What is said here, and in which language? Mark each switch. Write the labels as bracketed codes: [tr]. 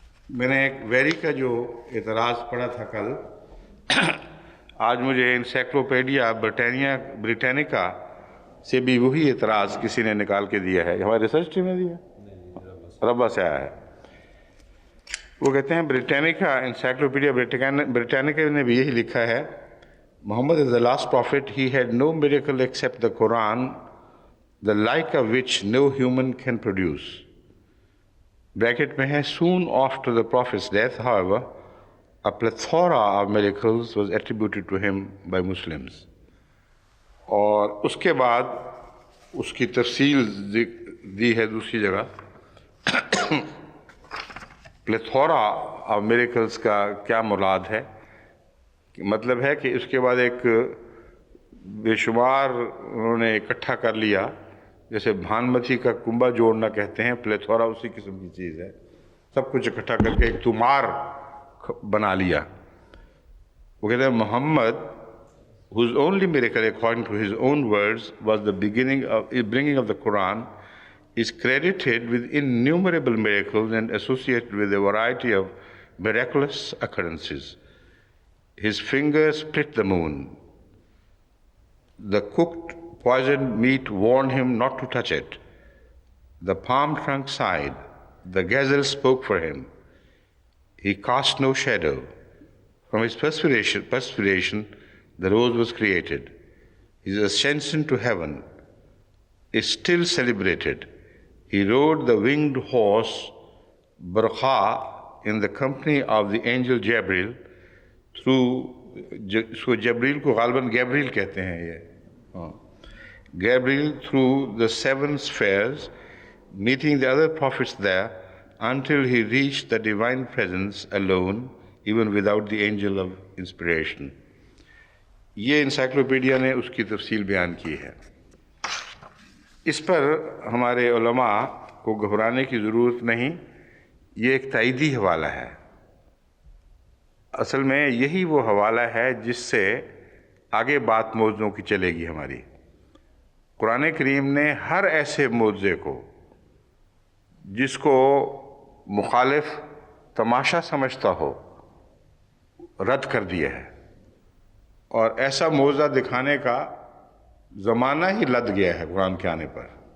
[ur] میں نے ایک ویری کا جو اعتراض پڑھا تھا کل، آج مجھے انسائکلوپیڈیا بریٹینیکا سے بھی وہی اعتراض کسی نے نکال کے دیا ہے، ہمارے ریسرچ ٹیم نے دیا ہے، ربا سے آیا ہے۔ وہ کہتے ہیں بریٹینیکا انسائکلوپیڈیا بریٹینیکا نے بھی یہی لکھا ہے، محمد [en] is the last prophet, he had no miracle except the Quran, the like of which no human can produce. Bracket [ur] میں ہے [en] soon after the prophet's death, however, a plethora of miracles was attributed to him by Muslims. [ur] اور اس کے بعد اس کی تفصیل دی ہے دوسری جگہ، پلیتھورا آف میریکلز کا کیا مراد ہے، مطلب ہے کہ اس کے بعد ایک بے شمار انہوں نے اکٹھا کر لیا، جیسے بھانمتی کا کنبہ جوڑنا کہتے ہیں، پلیتھورا اسی قسم کی چیز ہے، سب کچھ اکٹھا کر کے ایک تمار بنا لیا۔ وہ کہتے ہیں [en] Muhammad whose only miracle according to his own words was the bringing of the Quran is credited with innumerable miracles and associated with a variety of miraculous occurrences. His fingers split the moon. The cooked poisoned meat warned him not to touch it. The palm trunk sighed. The gazelle spoke for him. He cast no shadow. From his perspiration, the rose was created. His ascension to heaven is still celebrated. He rode the winged horse Burqa in the company of the angel Gabriel so Jabril [ur] کو غالباً Gabriel کہتے ہیں یہ، [en] Gabriel through the 7 spheres, meeting the other prophets there until he reached the divine presence alone, even without the angel of inspiration. [ur] یہ encyclopedia نے اس کی تفصیل بیان کی ہے۔ اس پر ہمارے علماء کو گھبرانے کی ضرورت نہیں، یہ ایک تائیدی حوالہ ہے۔ اصل میں یہی وہ حوالہ ہے جس سے آگے بات موضوعوں کی چلے گی ہماری۔ قرآن کریم نے ہر ایسے موضوع کو جس کو مخالف تماشا سمجھتا ہو رد کر دیا ہے، اور ایسا موضوع دکھانے کا زمانہ ہی لد گیا ہے قرآن کے آنے پر۔